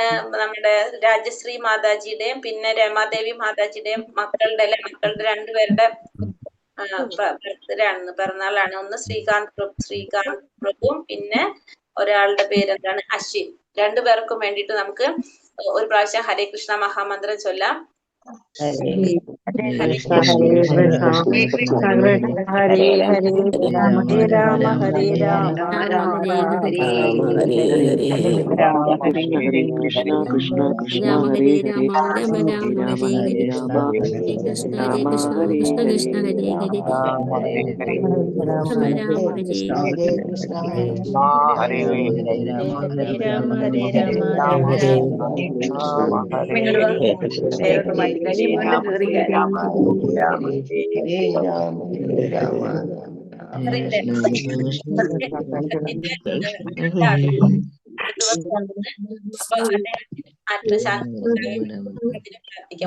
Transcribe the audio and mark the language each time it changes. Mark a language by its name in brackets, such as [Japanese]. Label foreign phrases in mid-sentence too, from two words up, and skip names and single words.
[Malayalam] നമ്മുടെ രാജശ്രീ മാതാജിയുടെയും പിന്നെ രമാദേവി മാതാജിയുടെയും മക്കളുടെ 2 പേരുടെ ബർത്ത്ഡേ ആണെന്ന്, പിറന്നാളാണ്. ഒന്ന് ശ്രീകാന്ത് പ്രഭുവും പിന്നെ ഒരാളുടെ പേര് എന്താണ്, അശ്വിൻ. രണ്ടുപേർക്കും വേണ്ടിയിട്ട് നമുക്ക് ഒരു പ്രാവശ്യം ഹരേ കൃഷ്ണ മഹാമന്ത്രം ചൊല്ലാം. [Sanskrit] ഹരേ കൃഷ്ണ ഹരേ കൃഷ്ണ കൃഷ്ണ കൃഷ്ണ ഹരേ ഹരേ ഹരേ രാമ ഹരേ രാമ രാമ രാമ ഹരേ ഹരേ ഹരേ ഹരേ കൃഷ്ണ കൃഷ്ണ കൃഷ്ണ ഹരേ ഹരേ രാമ രാമ ഹരേ രാമ ഹരേ കൃഷ്ണ രാമ ഹരേ കൃഷ്ണ ഹരേ കൃഷ്ണ ഹരേ ഹരേ രാമ ഹരേ ഹരേ രാമ ഹരേ രാമ ഹരേ ഹരേ കൃഷ്ണ ഹരേ ഹരേ രാമ ഹരേ രാമ ഹരേ ഹരേ രാമ രാമ ഹരേ രാമ [Malayalam] ഇങ്ങോട്ട് വാ. കയറോട്ട് മാറ്റി കഴിഞ്ഞ് വീണ്ടും കയറി കയറാം. [Sanskrit] ഹരേ രാമ ഹരേ രാമ [Malayalam] ഇതിന്റെ ആത്മശാന്തി പ്രാർത്ഥിക്കാം.